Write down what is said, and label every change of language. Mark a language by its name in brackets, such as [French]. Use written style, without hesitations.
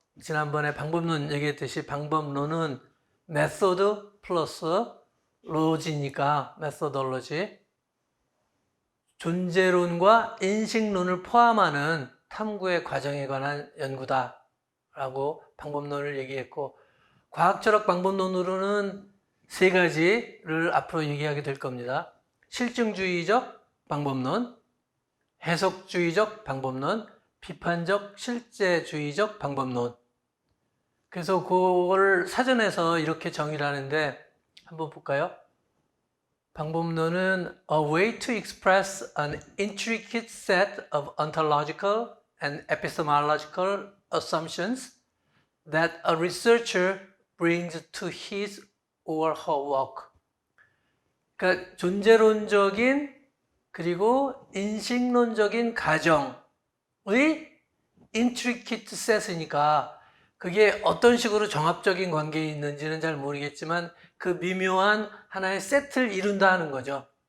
[Korean] 지난번에 방법론 얘기했듯이 방법론은 메소드 플러스 로지니까 메소돌로지, 존재론과 인식론을 포함하는 탐구의 과정에 관한 연구다라고 방법론을 얘기했고, 과학철학 방법론으로는 세 가지를 앞으로 얘기하게 될 겁니다. 실증주의적 방법론, 해석주의적 방법론, 비판적 실제주의적 방법론. 그래서 그걸 사전에서 이렇게 정의를 하는데 한번 볼까요? 방법론은 [English] a way to express an intricate set of ontological and epistemological assumptions that a researcher brings to his or her work. [Korean] 그러니까 존재론적인 그리고 인식론적인 가정의 intricate set이니까 그게 어떤 식으로 정합적인 관계에 있는지는 잘 모르겠지만 그 미묘한 하나의 세트를 이룬다 하는 거죠.